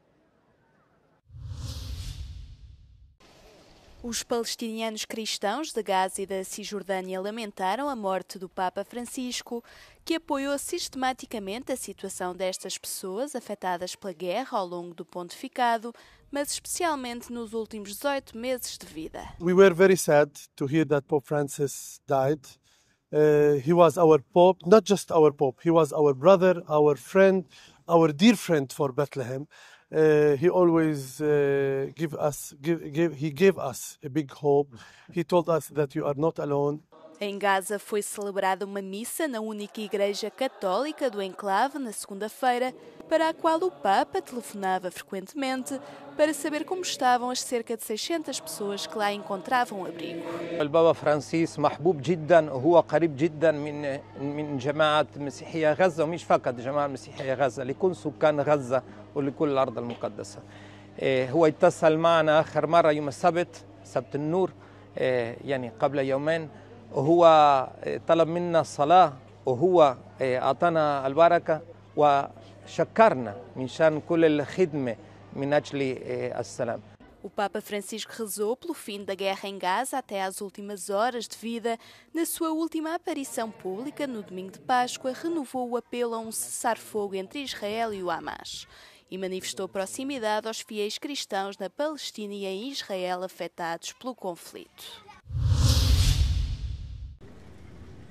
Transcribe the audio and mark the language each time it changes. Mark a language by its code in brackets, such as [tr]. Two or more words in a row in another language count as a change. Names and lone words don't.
[pt] Os palestinianos cristãos de Gaza e da Cisjordânia lamentaram a morte do Papa Francisco, que apoiou sistematicamente a situação destas pessoas afetadas pela guerra ao longo do pontificado, mas especialmente nos últimos 18 meses de vida. [en] We were very sad to hear that Pope Francis died. He was our Pope, not just our Pope, he was our brother, our friend, our dear friend for Bethlehem. He always gave us a big hope. He told us that you are not alone. [pt] Em Gaza foi celebrada uma missa na única igreja católica do enclave na segunda-feira, para a qual o Papa telefonava frequentemente para saber como estavam as cerca de 600 pessoas que lá encontravam abrigo. O Papa [ar] Francis محبوب جدا وهو قريب جدا من جماعة مسيحية غزة ومش فقط جماعة مسيحية غزة لكل سكان غزة ولكل الأرض المقدسة. هو اتصل معنا آخر مرة يوم السبت سبت النور يعني قبل يومين وهو طلب منا الصلاة وهو أعطانا البركة وشكرنا من شان كل الخدمة من أجل السلام. [pt] O Papa Francisco rezou pelo fim da guerra em Gaza até às últimas horas de vida. Na sua última aparição pública, no domingo de Páscoa, renovou o apelo a um cessar-fogo entre Israel e o Hamas e manifestou proximidade aos fiéis cristãos na Palestina e em Israel afetados pelo conflito.